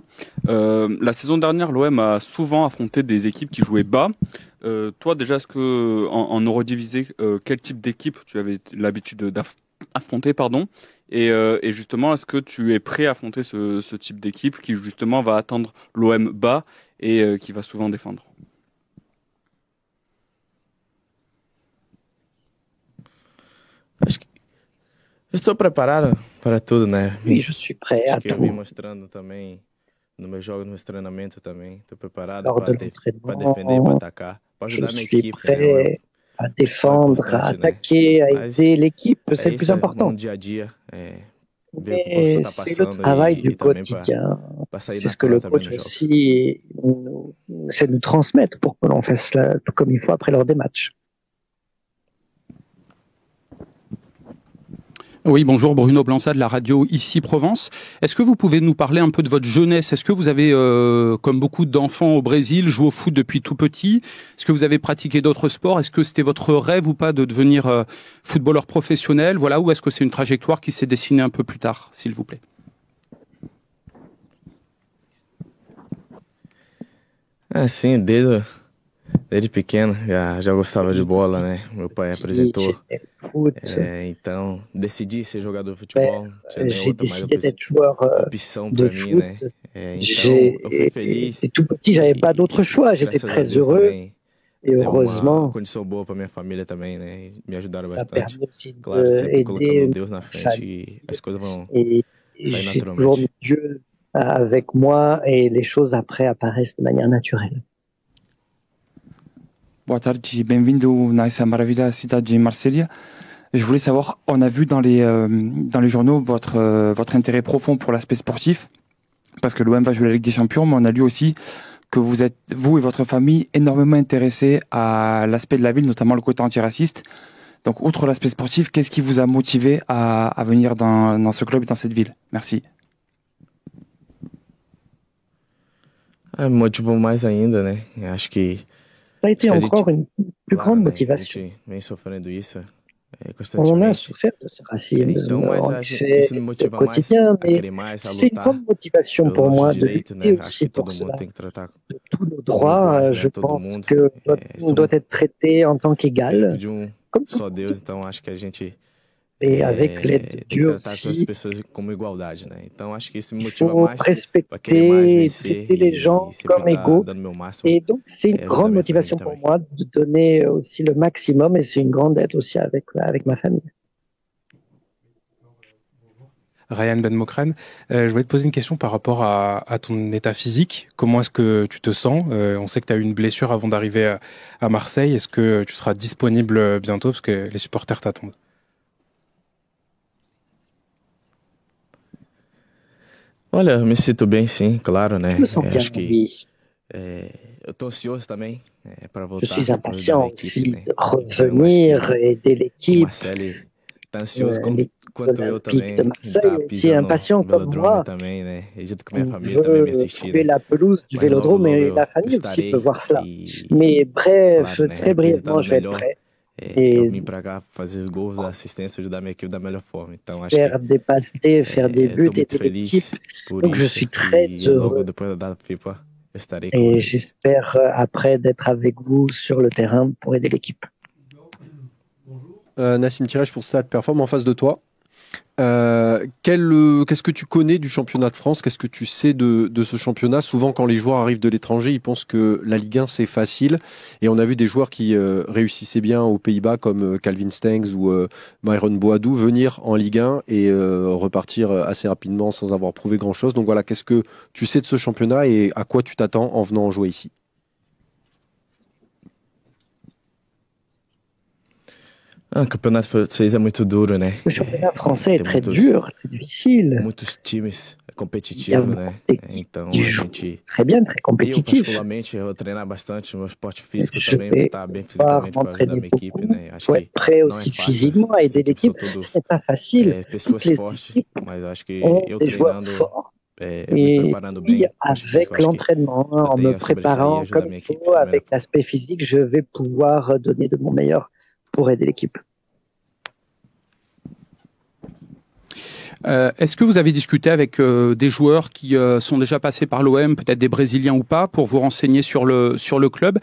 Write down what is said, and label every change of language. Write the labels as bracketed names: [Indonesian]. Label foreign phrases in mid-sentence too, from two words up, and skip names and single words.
[French] La saison dernière, l'OM a souvent affronté des équipes qui jouaient bas. Toi, déjà, est-ce que en Eurodivisé, quel type d'équipe tu avais l'habitude d'affronter, et justement, est-ce que tu es prêt à affronter ce type d'équipe qui justement va attendre l'OM bas et qui va souvent défendre? [Portuguese] Estou preparado para tudo, né? [French] Oui, je suis prêt à tout. [Portuguese] Eu vim mostrando também no meu jogo, no meus treinamentos também. Estou preparado para defender, para atacar, para ajudar minha equipe. [French] Je suis prêt à défendre, à attaquer, à aider l'équipe, c'est le plus important. [Portuguese] Dia a dia, [French] Mais c'est le travail du quotidien. C'est ce que le coach aussi essaie de nous transmettre pour que l'on fasse cela tout comme il faut après lors des matchs. Oui, bonjour, Bruno Blança de la radio Ici Provence. Est-ce que vous pouvez nous parler un peu de votre jeunesse? Est-ce que vous avez, comme beaucoup d'enfants au Brésil, joué au foot depuis tout petit? Est-ce que vous avez pratiqué d'autres sports? Est-ce que c'était votre rêve ou pas de devenir footballeur professionnel? Voilà, ou est-ce que c'est une trajectoire qui s'est dessinée un peu plus tard, s'il vous plaît? [Portuguese] Sim, desde pequeno já gostava de bola, né? Meu pai apresentou. Então decidi ser jogador de futebol. [French] J'ai décidé d'être joueur de foot. Et tout petit, j'avais pas d'autre choix. J'étais très heureux. Et heureusement, [Portuguese] condição boa para minha família também, né? Me ajudaram [French] ça [Portuguese] bastante. [French] permet aussi [Portuguese] Claro, sempre colocando [French] d'aider [Portuguese] Deus na frente e as coisas vão [French] et [Portuguese] sair [French] j'ai toujours [Portuguese] naturalmente. [French] mis Dieu avec moi et les choses après apparaissent de manière naturelle. [Portuguese] Boa tarde, bem-vindo nessa maravilhosa cidade de Marselha. [French] Je voulais savoir, on a vu dans les journaux votre intérêt profond pour l'aspect sportif, parce que l'OM va jouer la Ligue des Champions, mais on a lu aussi que vous êtes, vous et votre famille, énormément intéressés à l'aspect de la ville, notamment le côté antiraciste. Donc, outre l'aspect sportif, qu'est-ce qui vous a motivé à venir dans ce club et dans cette ville? Merci. [Portuguese] Me motivou mais ainda, né? Acho que [French] Ça a été encore une plus grande motivation. [Portuguese] Vem sofrendo isso [French] On a [Portuguese] constantemente. [French] souffert de ce racisme, [Portuguese] Então, [French] en [Portuguese] mas [French] effet, [Portuguese] isso me [French] c'est [Portuguese] motiva [French] quotidien, [Portuguese] mais a [French] mais [Portuguese] querer mais, a [French] c'est une [Portuguese] lutar [French] grande motivation pour [Portuguese] pelos [French] moi [Portuguese] nossos [French] de [Portuguese] direitos, [French] lutter [Portuguese] né? Acho [French] aussi [Portuguese] que todo [French] pour [Portuguese] mundo [French] cela. [Portuguese] tem que tratar [French] De tous nos droits, [Portuguese] iguais, [French] je [Portuguese] né? Todo [French] pense [Portuguese] mundo [French] que on [Portuguese] somos [French] doit être traité en tant [Portuguese] filho [French] qu'égal. [Portuguese] de [French] Comme [Portuguese] só Deus, então acho que a gente [French] et avec l'aide de Dieu aussi, il faut respecter, traiter les gens comme égaux. Et donc, c'est une grande motivation pour moi de donner aussi le maximum et c'est une grande aide aussi avec ma famille. Ryan Ben Mokran, je voulais te poser une question par rapport à ton état physique. Comment est-ce que tu te sens? On sait que tu as eu une blessure avant d'arriver à Marseille. Est-ce que tu seras disponible bientôt parce que les supporters t'attendent? [Portuguese] Olha, me sinto bem, sim, claro, né? [French] Je me sens bien, oui. [Portuguese] Eu tô ansioso também para [French] Je [Portuguese] voltar [French] suis [Portuguese] para ajudar a [French] impatient [Portuguese] equipe, [French] aussi [Portuguese] né? [French] de [Portuguese] Então, acho [French] revenir [Portuguese] que [French] aider [Portuguese] o [French] l'équipe. [Portuguese] Marcelo tá ansioso [French] L'équipe [Portuguese] quanto eu [French] olympique [Portuguese] também, [French] de [Portuguese] de [French] Marseille [Portuguese] tá [French] est aussi [Portuguese] pisando [French] impatient [Portuguese] no [French] comme [Portuguese] velodrome [French] moi. [Portuguese] também, né? E junto com minha [French] On [Portuguese] família também me [French] veut [Portuguese] assistir, [French] trouver [Portuguese] né? [French] la pelouse du [Portuguese] Mas logo, [French] Vélodrome [Portuguese] logo [French] et la [Portuguese] eu [French] famille aussi peut [Portuguese] estarei [French] voir cela. [Portuguese] e, [French] Mais bref, [Portuguese] claro, né? [French] très brièvement, [Portuguese] Representando [French] je vais être [Portuguese] melhor. [French] prêt [Portuguese] Eu [French] et [Portuguese] vim pra cá fazer os gols, dar assistência, ajudar minha equipe da melhor forma. Então acho [French] faire des passes D, faire des buts, [Portuguese] tô muito [French] aider l'équipe. [Portuguese] feliz por [French] Donc je [Portuguese] isso [French] suis très [Portuguese] e logo [French] heureux [Portuguese] depois da data FIFA eu estarei com [French] et [Portuguese] vocês. [French] j'espère après d'être avec vous sur le terrain pour aider l'équipe. Nassim Tirage pour Stade Perform en face de toi. Qu'est-ce que tu connais du championnat de France? Qu'est-ce que tu sais de ce championnat? Souvent, quand les joueurs arrivent de l'étranger, ils pensent que la Ligue 1, c'est facile. Et on a vu des joueurs qui réussissaient bien aux Pays-Bas, comme Calvin Stengs ou Myron Boadou, venir en Ligue 1 et repartir assez rapidement sans avoir prouvé grand-chose. Donc voilà, qu'est-ce que tu sais de ce championnat et à quoi tu t'attends en venant jouer ici? [Portuguese] O campeonato francês é muito duro, né? [French] Le championnat français est [Portuguese] Tem [French] très [Portuguese] muitos, [French] dur, très difficile. [Portuguese] muitos times [French] Il y a [Portuguese] competitivos, [French] beaucoup [Portuguese] né? [French] d'équipes [Portuguese] Então [French] qui [Portuguese] a [French] jouent [Portuguese] gente, [French] très bien, très [Portuguese] eu [French] compétitif. [Portuguese] particularmente, eu vou treinar bastante meu esporte físico [French] Je [Portuguese] também, vou [French] vais [Portuguese] estar bem [French] pouvoir [Portuguese] fisicamente para ajudar [French] m'entraîner [Portuguese] minha equipe, [French] beaucoup. [Portuguese] né? Acho [French] Faut être [Portuguese] que [French] prêt [Portuguese] não é [French] aussi [Portuguese] fácil, [French] physiquement à aider [Portuguese] essas equipes são [French] l'équipe. [Portuguese] todos [French] Ce n'est pas facile. [Portuguese] pessoas [French] Toutes les [Portuguese] fortes, [French] équipes [Portuguese] mas acho que [French] ont [Portuguese] eu [French] des joueurs [Portuguese] treinando, [French] forts. [Portuguese] me [French] Et [Portuguese] preparando [French] puis, [Portuguese] bem, parte física, [French] avec [Portuguese] eu acho que [French] l'entraînement, [Portuguese] eu [French] en me [Portuguese] tenho a sobressair e [French] préparant [Portuguese] ajudar [French] comme [Portuguese] minha [French] il [Portuguese] equipe [French] faut, [Portuguese] da melhor [French] avec [Portuguese] forma. [French] l'aspect physique, je vais pouvoir donner de mon meilleur pour aider l'équipe. Est-ce que vous avez discuté avec des joueurs qui sont déjà passés par l'OM, peut-être des Brésiliens ou pas, pour vous renseigner sur le club?